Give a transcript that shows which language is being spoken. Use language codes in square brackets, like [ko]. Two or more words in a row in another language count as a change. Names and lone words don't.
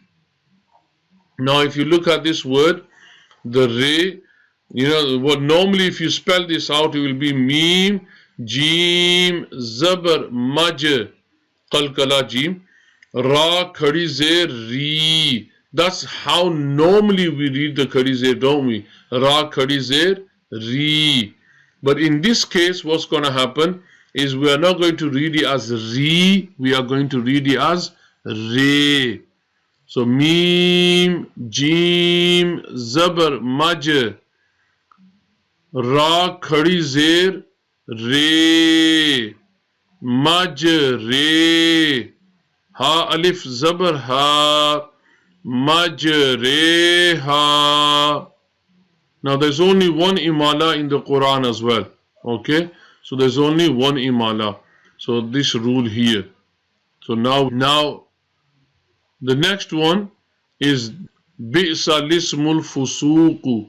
[en] Now if you look at this word, the re, you know what, normally if you spell this out it will be [ur] میم جیم زبر مج قلقلہ جیم را کھڑی زیر ری. [en] That's how normally we read the [ur] کھڑی زیر, [en] don't we? [ur] را کھڑی زیر ری. [en] But in this case what's going to happen is we are not going to read it as ri, we are going to read it as re. [ur] So میم جیم زبر مج را کھڑی زیر رے مج رے ہا الف زبر ہا مج رے ہا. [en] Now there's only one imala in the Quran as well. Okay, so there's only one imala. So this rule here. So now the next one is [ar] بئس الاسم الفسوق.